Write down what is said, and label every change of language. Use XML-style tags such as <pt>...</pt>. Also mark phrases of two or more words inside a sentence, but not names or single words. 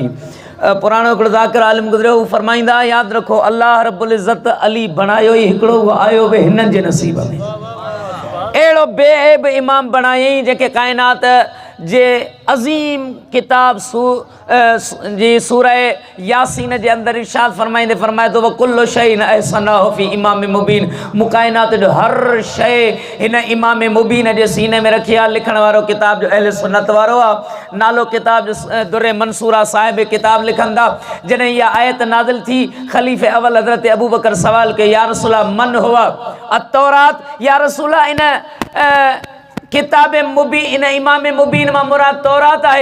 <sd>पुराणो हिकिड़ो ज़ाकिर आलिम गुज़रियो, हू फरमाईंदा यादि रखो अल्लाह</sd> <ar>رب العزة</ar> <sd>अली बणायो ई हिकिड़ो, उहो आयो बि हिननि जे नसीब में। अहिड़ो बेऐब इमाम बणायईं जेके कायनात जे अज़ीम किताब जी सूरह यासीन जे अंदरि इरशाद फरमाईंदे फरमाए थो</sd> <ar>كل شيء أحصيناه في إمام مبين,</ar> <sd>मुकाइनात जो हर शइ हिन इमाम मुबीन जे सीने में रखी आहे। लिखण वारो किताब जो अहले सुन्नत वारो आहे, नालो किताब जो दुर्रे मंसूरा साहिब किताब लिखनि था। जॾहिं इहा आयत नाज़िल थी, ख़लीफ़े अवल हज़रत अबू बकर सवाल कयो</sd> <ar>يا رسول من هو التوراة,</ar> <sd>या रसूल इन किताब मुबीन इन इमाम मुबीन मां मुराद तौरात आहे।</sd>